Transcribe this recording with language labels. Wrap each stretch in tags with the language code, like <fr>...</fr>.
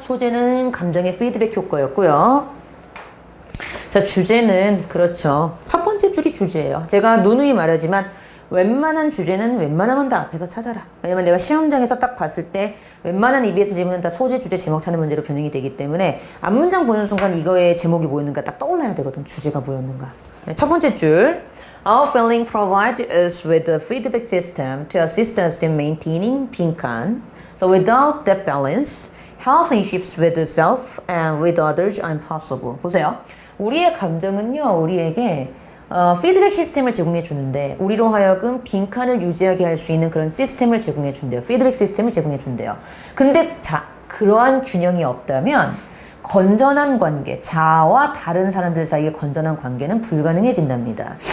<ko>소재는 감정의 피드백 효과였고요. 자, 주제는 그렇죠. 첫 번째 줄이 주제예요. 제가 누누이 말하지만 웬만한 주제는 웬만하면 다 앞에서 찾아라. 왜냐면 내가 시험장에서 딱 봤을 때 웬만한 EBS 지문은 다 소재, 주제, 제목 찾는 문제로 변형이 되기 때문에 앞문장 보는 순간 이거의 제목이 뭐였는가 딱 떠올라야 되거든. 주제가 뭐였는가. 첫 번째 줄.</ko> <en>Our feeling provides us with a feedback system to assist us in maintaining 빈칸. So without that balance, relationships with self and with others are impossible.</en> <ko>보세요. 우리의 감정은요, 우리에게 피드백 시스템을 제공해 주는데 우리로 하여금 빈칸을 유지하게 할 수 있는 그런 시스템을 제공해 준대요. 피드백 시스템을 제공해 준대요. 근데 자, 그러한 균형이 없다면 건전한 관계, 자아와 다른 사람들 사이의 건전한 관계는 불가능해진답니다.</ko>